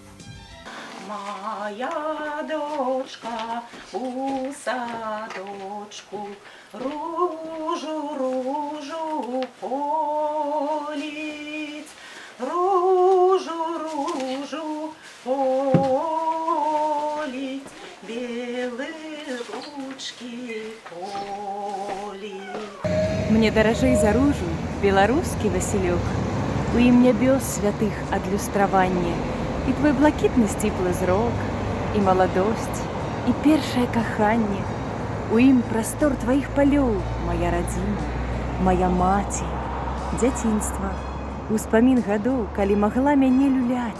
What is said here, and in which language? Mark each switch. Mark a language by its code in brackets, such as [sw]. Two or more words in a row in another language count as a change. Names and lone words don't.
[uk] Моя дочка у садочку ружу, ружу полить, ружу, ружу полить, белые ручки полить. [be] Мне даражэй за ружу беларускі Васілёк, у ім нябёс святых адлюстраванне, і твой блакітны сціплы зрок, і маладосць, і першае каханне. У ім прастор тваіх палёў, моя радзіма, моя маці, дзяцінства, успамін гадоў, калі магла мяне люляці.